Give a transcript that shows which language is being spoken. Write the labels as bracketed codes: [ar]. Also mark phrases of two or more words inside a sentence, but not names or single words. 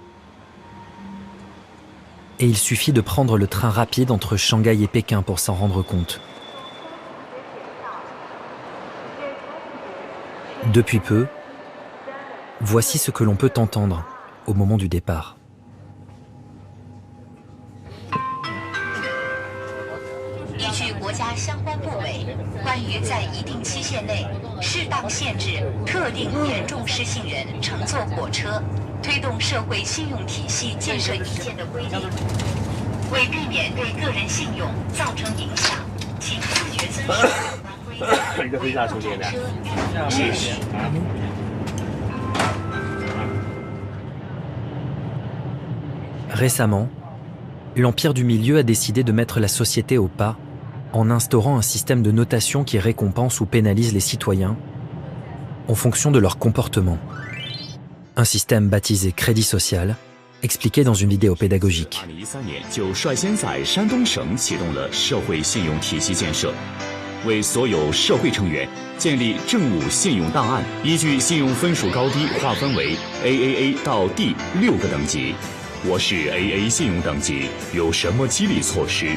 [fr] Et il suffit de prendre le train rapide entre Shanghai et Pékin pour s'en rendre compte. Depuis peu, voici ce que l'on peut entendre au moment du départ. [zh] 依据国家相关部委关于在一定期限内适当限制特定严重失信人乘坐火车、推动社会信用体系建设意见的规定，为避免对个人信用造成影响，请自觉遵守有关规定，乘车秩序。 [fr] Récemment, l'Empire du Milieu a décidé de mettre la société au pas en instaurant un système de notation qui récompense ou pénalise les citoyens en fonction de leur comportement. Un système baptisé crédit social, expliqué dans une vidéo pédagogique. [zh] 为所有社会成员建立政务信用档案，依据信用分数高低划分为 AAA 到 D 6个等级。我是 AA 信用等级，有什么激励措施？